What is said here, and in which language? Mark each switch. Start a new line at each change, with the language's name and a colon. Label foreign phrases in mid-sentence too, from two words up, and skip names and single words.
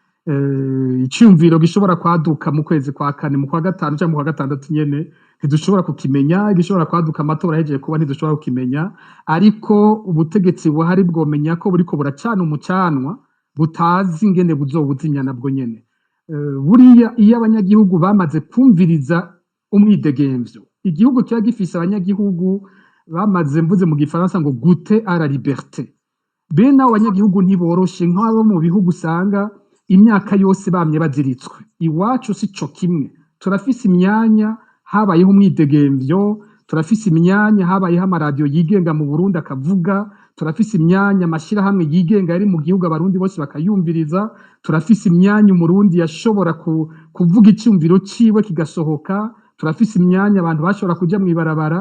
Rundi: Icyumviro gishobora kwaduka mu kwezi kwa kane, mu kwa gatanu cyangwa mu kwa gatandatu nyene ntidushobora kukimenya, igishobora kwaduka amatora hejeje kuba ntidushobora kukimenya, ariko ubutegetsi buhari bwomenya ko buriko buracana umucanwa butazi ingene buzobuzinya nabwo nyene. Buriya iyo abanyagihugu bamaze kumviriza umwidegemvyo, igihugu kiba gifise abanyagihugu bamaze, mvuze mu gifaransa ngo
French: goûter à la liberté.
Rundi: Bene abo banyagihugu ntiboroshe nk'abo mu bihugu usanga imyaka yose bamye baziritswe. Iwacu si co kimwe, turafise imyanya habayeho umwidegemvyo, turafise imyanya habayeho amaradiyo yigenga mu Burundi akavuga, turafise imyanya amashirahamwe yigenga yari mu gihugu abarundi bose bakayumviriza, turafise imyanya umurundi yashobora kuvuga icyumviro ciwe kigasohoka, turafise imyanya abantu bashobora kuja mwibarabara.